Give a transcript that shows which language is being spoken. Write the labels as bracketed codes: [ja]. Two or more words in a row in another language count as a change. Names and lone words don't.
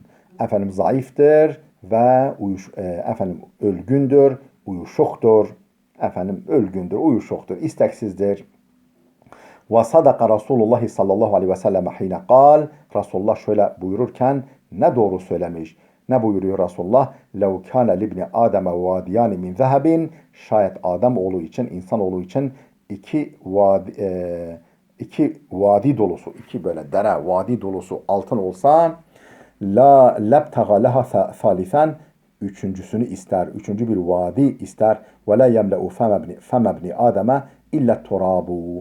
[tr] Zayıftır ve ölgündür, uyuşuktur. Uyuşuktur, isteksizdir. [ar] وصدق رسول الله صلى الله عليه وسلم حين قال. [tr] Resulullah şöyle buyururken ne doğru söylemiş. Ne buyuruyor Resulullah? [ar] لَوْ كَانَ لِبْنِ آدَمَ وَادِيَانِ مِنْ ذَهَبٍ. [tr] Şayet Ademoğlu için, insanoğlu için iki vadi dolusu, iki böyle dere, vadi dolusu altın olsa [ar] لابتغى لها ثالثا, [tr] üçüncüsünü ister, üçüncü bir vadi ister. [ar] ولا يملأ فم ابن آدم إلا التراب.